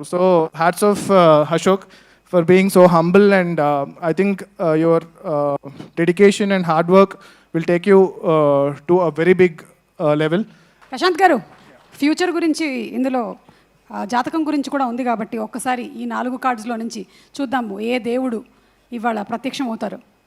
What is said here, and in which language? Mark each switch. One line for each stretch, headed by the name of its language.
English: So hats off Ashok for being so humble. And I think your dedication and hard work will take you to a very big level.
Telugu: Prashanth గారు, future గురించి ఇందులో జాతకం గురించి కూడా ఉంది కాబట్టి ఒక్కసారి ఈ 4 కార్డ్స్లో నుంచి చూద్దాము ఏ దేవుడు ఇవాళ ప్రత్యక్షం అవుతారు.